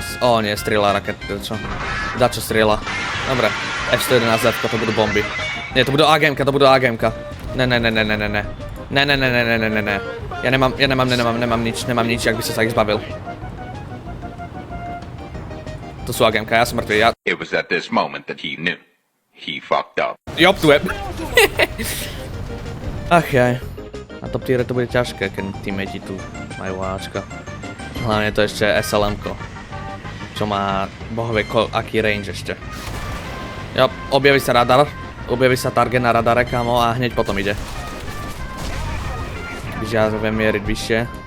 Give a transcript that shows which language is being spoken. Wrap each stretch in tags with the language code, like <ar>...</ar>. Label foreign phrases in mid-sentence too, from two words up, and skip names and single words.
<sk>O, nie, strieľa raketu, čo? Dačo strieľa. Dobre. F-111F, to budú bomby. Nie, to budú AGM-ka, Ne. Ja nemám nič, ak by som sa ich zbavil. To sú AGMK, ja som mŕtvý, ja...</sk> <en>It was at this moment that he knew. He fucked up.</en> <sk>Jop, tu je. Ach jaj. Na top tiere to bude ťažké, keď teammate tu majú Ačka. Hlavne to ešte SLM-ko. Čo má bohovie aký range ešte. Jop, objaví sa radar. Objaví sa target na radare, kamo, a hneď potom ide. Když ja viem mieriť vyššie.</sk>